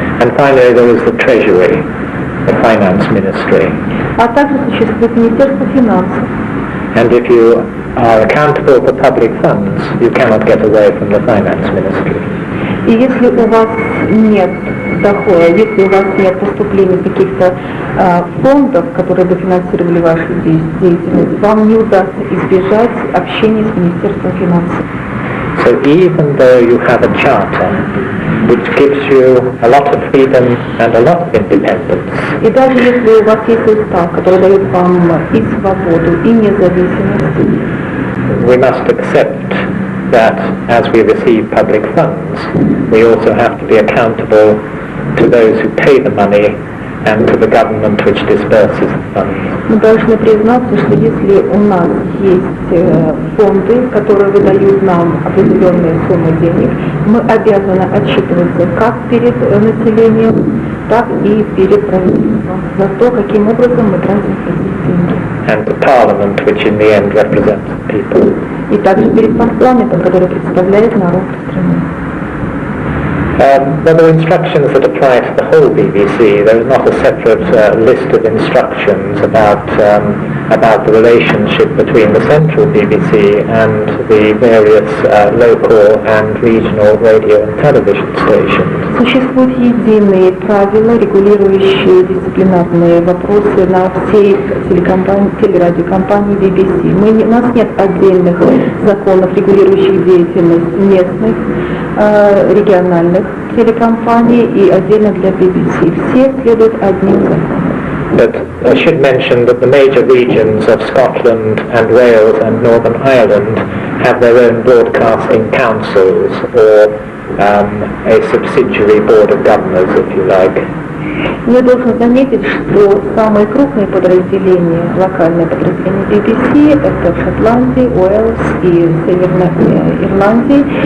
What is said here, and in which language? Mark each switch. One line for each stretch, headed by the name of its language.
English: And finally there is the Treasury, the Finance Ministry.
Russian: А также существует Министерство финансов.
English: And if you are accountable for public funds, you cannot get away from the Finance Ministry.
Russian: И если у вас нет дохода, если у вас нет поступлений каких-то фондов, которые бы финансировали вашу деятельность, вам не удастся избежать общения с Министерством финансов.
English: So even though you have a charter, which gives you a lot of freedom and a lot of independence,
Russian: И даже если у вас есть устав, который дает вам и свободу, и независимость,
English: we must accept that as we receive public funds, we also have to be accountable to those who pay the money and to the government which disperses the funds.
Russian: Мы должны признаться, что если у нас есть фонды, которые выдают нам определенные суммы денег, мы обязаны отчитываться как перед населением, так и перед правительством за то, каким образом мы тратим эти деньги.
English: And the parliament, which in the end represents the people.
Russian: И также перед парламентом, который представляет народ страны.
English: There are instructions that apply to the whole BBC. There is not a separate list of instructions about the relationship between the central BBC and the various local and regional radio and television stations.
Russian: Существуют единые правила, регулирующие дисциплинарные вопросы на всей телерадиокомпании BBC. У нас нет отдельных законов, регулирующих деятельность местных, региональных телекомпаний и отдельно для BBC. Все следуют одним законам.
English: But I should mention that the major regions of Scotland and Wales and Northern Ireland have their own broadcasting councils or a subsidiary board of governors, if you like.
Russian: Я должен заметить, что самые крупные подразделения, локальные подразделения BBC, это в Шотландии, Уэльс и Северной Ирландии.